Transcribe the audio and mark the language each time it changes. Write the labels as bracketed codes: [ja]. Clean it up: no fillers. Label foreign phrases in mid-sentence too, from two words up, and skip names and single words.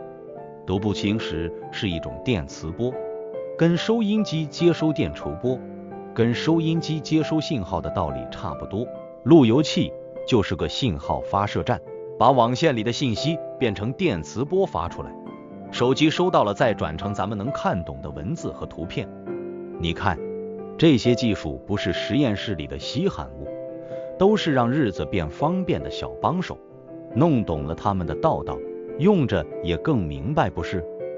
[zh] 讀不清時是一種電磁波，跟收音機接收電磁波，跟收音機接收信號的道理差不多。路由器就是個信號發射站，把網線裡的信息變成電磁波發出來，手機收到了再轉成咱們能看懂的文字和圖片。你看，這些技術不是實驗室裡的稀罕物，都是讓日子變方便的小幫手。弄懂了他們的道道，用着也更明白，不是？